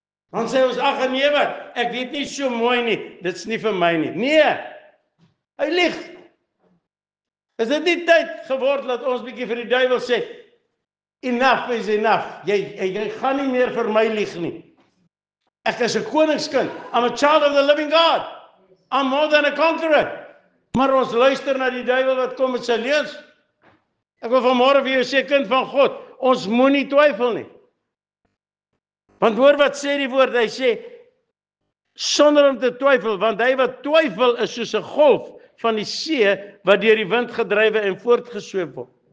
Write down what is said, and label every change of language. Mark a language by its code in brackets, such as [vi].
[af] Dan sê ons, ag nee wat, ek weet nie so mooi nie, dit's nie vir my nie. Nee, hy lieg. Is dit nie tyd geword dat ons bietjie vir die duiwel sê, [en] enough is enough, [af] jy gaan nie meer vir my lieg nie. Ek is 'n koningskind, [en] I'm a child of the living God, I'm more than a conqueror. [af] Maar ons luister na die duiwel wat kom met sy leuns. Ek wil vanmôre vir jou sê, kind van God, ons moenie twyfel nie. Want hoor wat sê die woord, hy sê, sonder om te twyfel, want hy wat twyfel is soos 'n golf van die see, wat deur die wind gedrywe en voortgesweep word.